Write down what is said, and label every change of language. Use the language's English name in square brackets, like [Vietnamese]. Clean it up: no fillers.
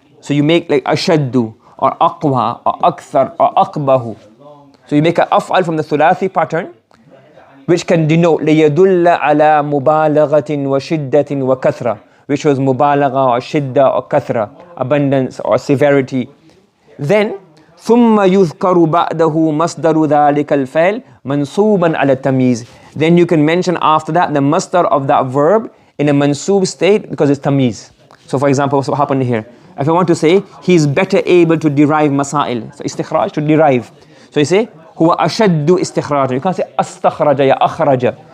[English] So you make like ashaddu or aqwa or akthar or aqbahu. So you make an af'al from the thulathi pattern, which can denote liyadulla ala mubalaghatin wa shiddatin wa kathra, which was mubalagha or shidda or kathra, abundance or severity. [Arabic] Then ثم يذكر بعده مصدر ذلك الفعل منصوبا على التمييز. [English] Then you can mention after that the masdar of that verb in a mansoob state because it's tamyiz. So for example, what's what happened here? If I want to say he's better able to derive masail, so istikhraj, to derive. So you say huwa ashaddu istikhraja. You can't say astakhraja ya akhraja.